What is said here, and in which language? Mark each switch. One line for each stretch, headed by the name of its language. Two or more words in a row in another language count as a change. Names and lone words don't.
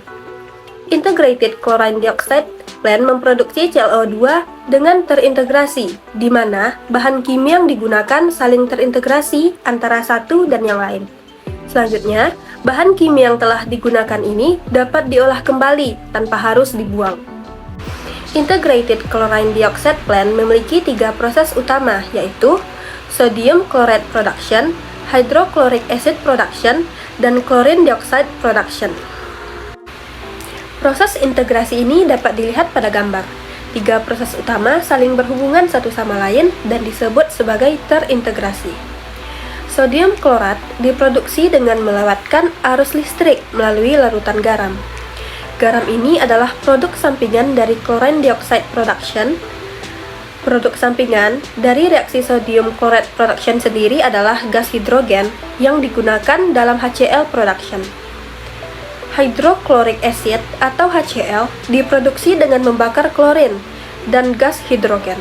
English: Integrated Chlorine Dioxide Plant
Indonesian: memproduksi ClO2 dengan terintegrasi, di mana bahan kimia yang digunakan saling terintegrasi antara satu dan yang lain. Selanjutnya, bahan kimia yang telah digunakan ini dapat diolah kembali tanpa harus dibuang.
English: Integrated Chlorine Dioxide Plant
Indonesian: memiliki 3 proses utama, yaitu
English: sodium chloride production, hydrochloric acid production,
Indonesian: dan
English: chlorine dioxide production.
Indonesian: Proses integrasi ini dapat dilihat pada gambar. 3 proses utama saling berhubungan satu sama lain dan disebut sebagai terintegrasi. Sodium klorat diproduksi dengan melewatkan arus listrik melalui larutan garam. Garam ini adalah produk sampingan dari
English: chlorine dioxide production.
Indonesian: Produk sampingan dari reaksi
English: sodium chloride production
Indonesian: sendiri adalah gas hidrogen yang digunakan dalam
English: HCl production. Hydrochloric acid
Indonesian: atau HCl diproduksi dengan membakar klorin dan gas hidrogen.